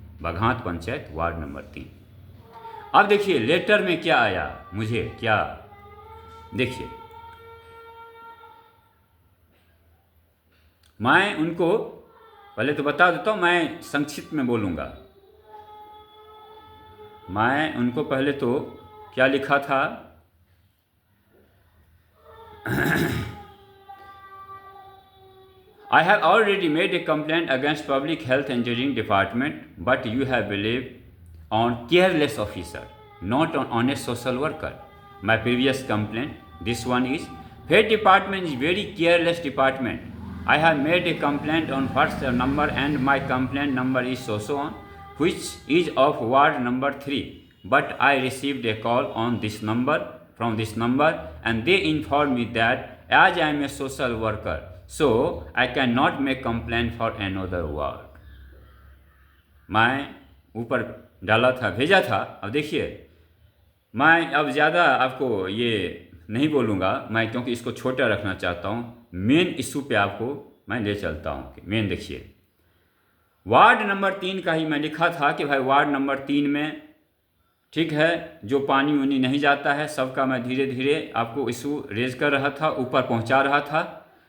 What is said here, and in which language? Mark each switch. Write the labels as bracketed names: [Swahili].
[Hindi] बघात panchayat ward number 3। अब देखिए letter में क्या आया मुझे, क्या देखिए, मैं उनको पहले तो बता देता हूँ, मैं संक्षिप्त में बोलूँगा। मैं उनको पहले तो क्या लिखा था [English] I have already made a complaint against Public Health Engineering Department, but you have believed on careless officer, not on honest social worker. My previous complaint, this one is, Health Department is very careless department. I have made a complaint on WhatsApp number and my complaint number is so on, which is of ward number 3. But I received a call on this number, from this number, and they informed me that as I am a social worker, so I cannot make complaint for another ward. [Hindi] मैं ऊपर डाला था, भेजा था। अब देखिए मैं अब ज़्यादा आपको ये नहीं बोलूँगा मैं, क्योंकि इसको छोटा रखना चाहता हूँ। मेन इशू पे आपको मैं ले चलता हूँ। मेन देखिए, वार्ड नंबर 3 का ही मैं लिखा था कि भाई वार्ड नंबर 3 में ठीक है जो पानी वानी नहीं जाता है, सबका मैं धीरे धीरे आपको इशू रेज कर रहा था, ऊपर पहुंचा रहा था।